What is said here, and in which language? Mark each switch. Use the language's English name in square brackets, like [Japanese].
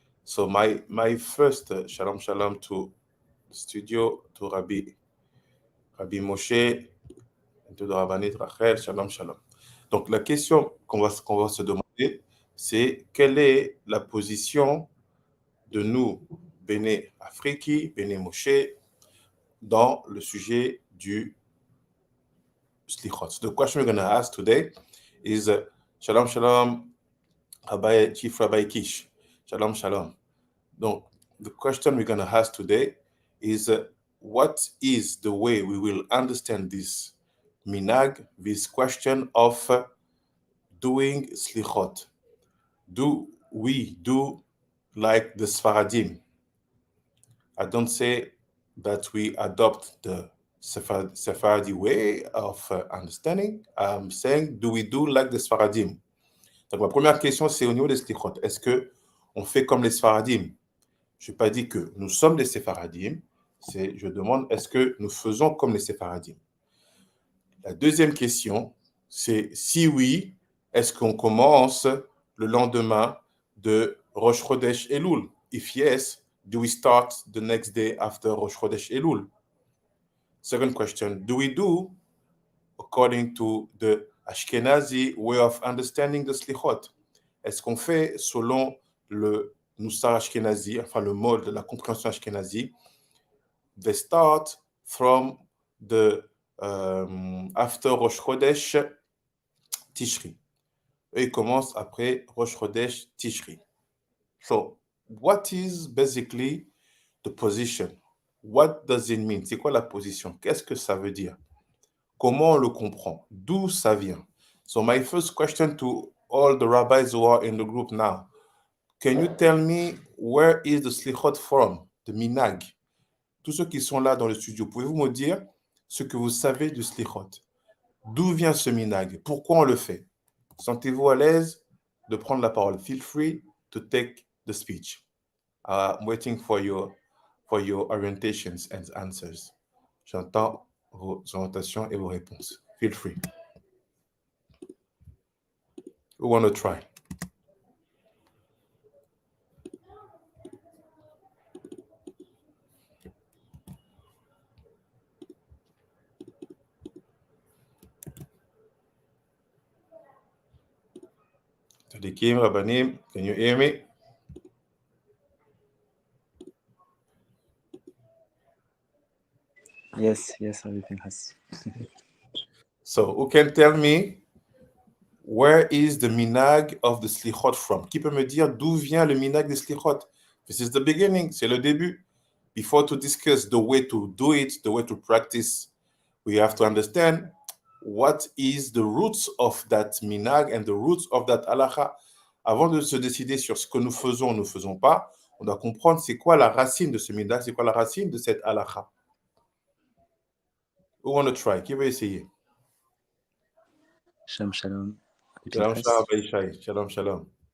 [English] So my first shalom to the studio, to Rabbi Moshe, and to the Rabbanit Rachel, shalom. [French] Donc la question qu'on va se demander, c'est quelle est la position de nous, Béné Afriki, Béné Moshe, dans le sujet du Selikhot. [English] So the question we're going to ask today is shalom, Rabbi, Chief Rabbi Kish. Shalom. [French] Donc, [English] the question we're going to ask today is what is the way we will understand this minag, this question of doing Selikhot? Do we do like the Sfaradim? I don't say that we adopt the Sephardi way of understanding. I'm saying, do we do like the Sfaradim? [French] Donc, ma première question, c'est au niveau des Selikhot. Est-ce qu'on fait comme les Sfaradim? Je n'ai pas dit que nous sommes les Sefaradim. Je demande, est-ce que nous faisons comme les Sefaradim? La deuxième question, c'est si oui, est-ce qu'on commence le lendemain de Rosh Chodesh Elul? [English] If yes, do we start the next day after Rosh Chodesh Elul? Second question, do we do according to the Ashkenazi way of understanding the Selikhot? [French] Est-ce qu'on fait selon le Nusakh Ashkenazi, enfin le mode de la compréhension Ashkenazi? [English] They start from the after Rosh Chodesh Tishri. [French] Eux, ils commencent après Rosh Chodesh Tishri. [English] So, what is basically the position? What does it mean? [French] C'est quoi la position? Qu'est-ce que ça veut dire? Comment on le comprend? D'où ça vient? [English] So, my first question to all the rabbis who are in the group now, can you tell me where is the Selikhot from, the minag? [French] Tous ceux qui sont là dans le studio, pouvez-vous me dire ce que vous savez du Selikhot? D'où vient ce minag? Pourquoi on le fait? Sentez-vous à l'aise de prendre la parole. [English] Feel free to take the speech. I'm waiting for your orientations and answers. [French] J'entends vos orientations et vos réponses. [English] Feel free. Who want to try? Tzadikim, Rabbanim, can you hear me? Yes, everything has. So, who can tell me where is the minag of the Selikhot from? [French] Qui peut me dire d'où vient le minag des Selikhot? [English] This is the beginning, [French] c'est le début. [English] Before to discuss the way to do it, the way to practice, we have to understand what is the roots of that minag and the roots of that halakha. [French] Avant de se décider sur ce que nous faisons ou ne faisons pas, on doit comprendre c'est quoi la racine de ce minag, c'est quoi la racine de cette halakha. [English] Who want to try? [French] Qui veut essayer? [Hebrew] Shalom, shalom. Shalom, shalom, Baishai. Shalom, shalom.